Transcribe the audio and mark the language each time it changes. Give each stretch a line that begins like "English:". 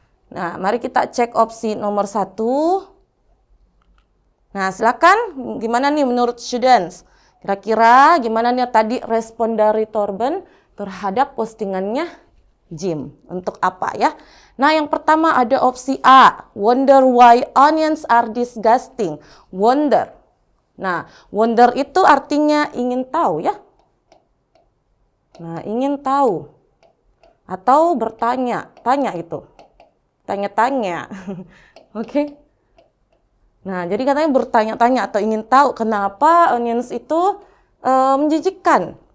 Indonesian: Nah, mari kita cek opsi nomor 1. Nah, silakan gimana nih menurut students? Kira-kira gimana nih tadi respon dari Torben terhadap postingannya Jim? Untuk apa ya? Nah, yang pertama ada opsi A.
English: Wonder why onions are disgusting. Wonder.
Indonesian: Nah, wonder itu artinya ingin tahu ya. Nah, ingin tahu. Atau bertanya. Tanya itu. Tanya-tanya. Oke. Nah, jadi katanya bertanya-tanya atau ingin tahu kenapa onions itu menjijikkan.